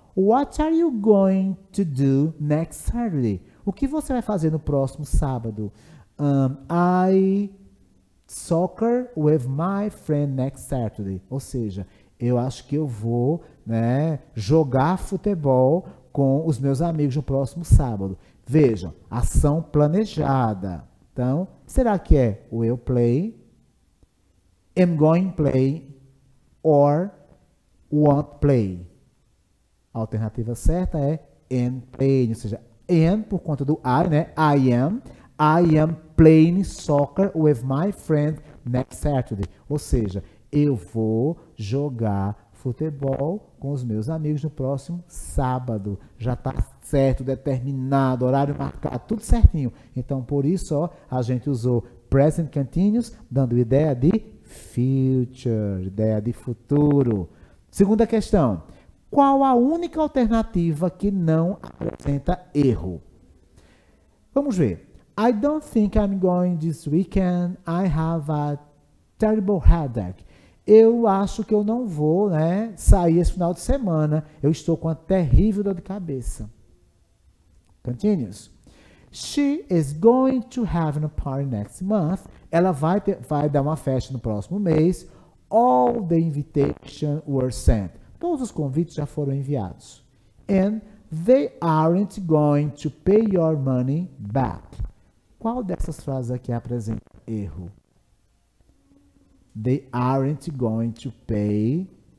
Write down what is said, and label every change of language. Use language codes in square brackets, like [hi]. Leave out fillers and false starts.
[en] What are you going to do next Saturday? [pt] O que você vai fazer no próximo sábado? [en] I soccer with my friend next Saturday. [pt] Ou seja, eu acho que eu vou, né, jogar futebol com os meus amigos no próximo sábado. Vejam, ação planejada. Então, será que é [en] will play, am going play or won't play? [pt] A alternativa certa é am playing, ou seja, am por conta do I, né? [en] I am playing soccer with my friend next Saturday. [pt] Ou seja, eu vou jogar futebol com os meus amigos no próximo sábado. Já está certo, determinado, horário marcado, tudo certinho. Então, por isso, ó, a gente usou present continuous, dando ideia de future, ideia de futuro. Segunda questão. Qual a única alternativa que não apresenta erro? Vamos ver. [en] I don't think I'm going this weekend. I have a terrible headache. [pt] Eu acho que eu não vou, né, sair esse final de semana. Eu estou com uma terrível dor de cabeça. [en] Continues. She is going to have a party next month. [pt] Ela vai dar uma festa no próximo mês. [en] All the invitations were sent. [pt] Todos os convites já foram enviados. [en] And they aren't going to pay your money back. [pt] Qual dessas frases aqui apresenta erro? [en] They aren't going to pay.